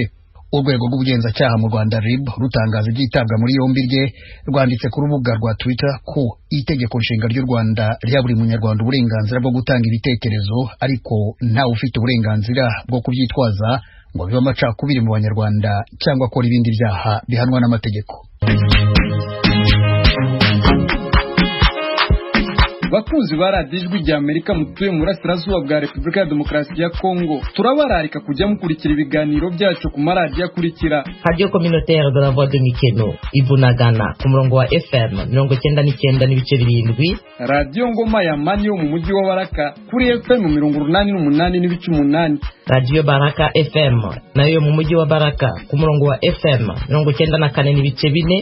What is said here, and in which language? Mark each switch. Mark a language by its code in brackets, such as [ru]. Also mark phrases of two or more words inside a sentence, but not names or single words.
[rw] Urwego rw'ubugenzacyaha mu Rwanda RIB rutangaza ibyitabwa muri yombi rye rwanditse ku rubuga rwa Twitter ko itegeko nshinga ry'u Rwanda rya buri munyarwanda uburenganzira bwo gutanga ibitekerezo, ariko ntawe ufite uburenganzira bwo kubyitwaza ngo bibe amacakubiri mu Banyarwanda cyangwa akora ibindi byaha bihanwa n'amategeko. Bakunzi ba radiyo Ijwi ry'Amerika mutuye mu burasirazuba bwa Repubulika ya Demokarasi ya Kongo, turabararika kujya mukurikira ibiganiro byacu ku maradiyo akurikira: Radio Communautaire de la Voix de Mikeno Ibunagana ku murongo wa FM 99.7, Radio Ngoma ya Mani yo mu mujyi wa Baraka kuri FM 88.8, Radio Baraka FM nayo mu mujyi wa Baraka ku murongo wa FM 94.4,